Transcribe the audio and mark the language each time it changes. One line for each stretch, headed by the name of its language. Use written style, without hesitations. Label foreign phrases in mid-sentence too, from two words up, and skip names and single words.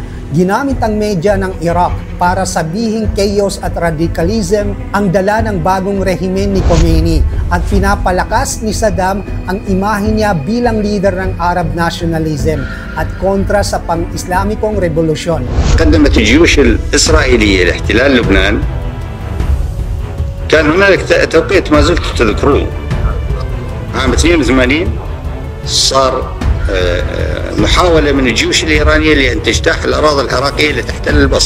Filipino: Ginamit ang media ng Iraq para sabihing chaos at radicalism ang dala ng bagong rehimen ni Khomeini at pinapalakas ni Saddam ang imahe niya bilang leader ng
English: Arab nationalism
Filipino: at kontra sa pang-Islamikong revolusyon.
Arabic: قدمت الجيوش الإسرائيلية لاحتلال لبنان. كان هنالك توقيت ما زلت تذكروه عام 82 صار محاولة من الجيوش الإيرانية لأن تجتاح الأراضي العراقية لتحتل البصرة.